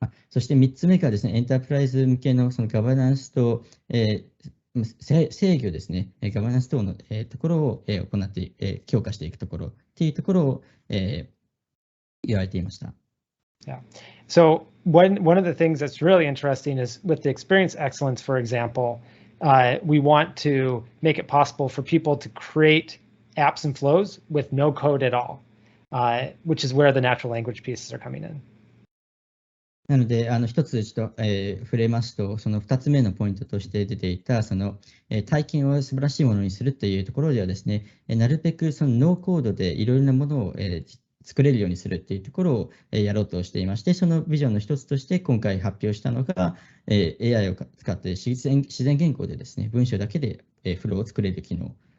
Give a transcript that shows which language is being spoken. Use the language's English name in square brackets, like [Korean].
[Japanese] そして3つ目がですね、エンタープライズ向けのそのガバナンスと、制御ですね、ガバナンス等の、ところを、行って、強化していくところっていうところを、言われていました。 [English] Yeah. So one of the things that's really interesting is with the experience excellence, for example, we want to make it possible for people to create apps and flows with no code at all, which is where the natural language pieces are coming in. [Japanese] なので、一つちょっと、触れますと、その2つ目のポイントとして出ていた、その、体験を素晴らしいものにするというところではですね、なるべくそのノーコードでいろいろなものを、作れるようにするっていうところを、やろうとしていまして、そのビジョンの一つとして今回発表したのが、AI を使って自然言語でですね、文章だけで、フローを作れる機能。